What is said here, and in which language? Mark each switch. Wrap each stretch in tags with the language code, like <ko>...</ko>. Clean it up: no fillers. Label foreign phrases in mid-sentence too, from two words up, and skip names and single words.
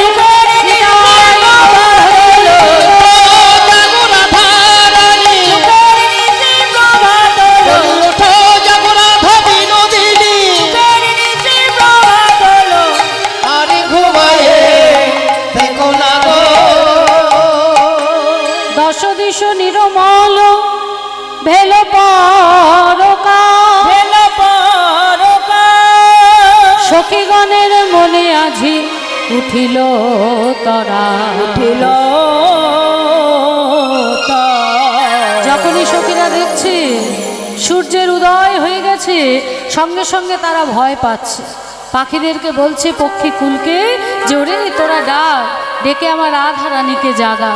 <bn>আর ঘুমায়ে থেকো না গো।</bn> <mai>দশ দিশ নিরমল ভেল পরকা।</mai> <bn>সখীগণের মনে আজি উঠিল তরা। যখনই সখীরা দেখছে সূর্যের উদয় হয়ে গেছে সঙ্গে সঙ্গে তারা ভয় পাচ্ছে। পাখিদেরকে বলছে পক্ষী কুলকে যে ওরে তোরা ডাক, ডেকে আমার রাধা রানীকে জাগা।</bn>